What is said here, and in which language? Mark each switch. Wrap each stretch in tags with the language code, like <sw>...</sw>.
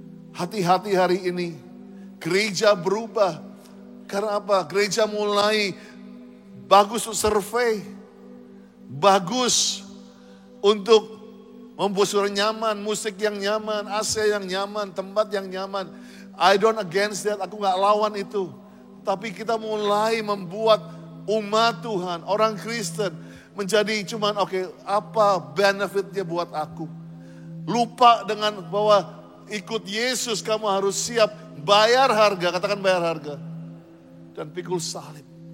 <id>Hati-hati hari ini, gereja berubah. Karena apa? Gereja mulai bagus untuk survei, bagus untuk membuat suara nyaman, musik yang nyaman, AC yang nyaman, tempat yang nyaman.</id> <en>I don't against that,</en> <id>aku gak lawan itu. Tapi kita mulai membuat umat Tuhan, orang Kristen menjadi cuman oke, apa benefitnya buat aku. Lupa dengan bahwa ikut Yesus kamu harus siap bayar harga, katakan bayar harga. Dan pikul salib.</id>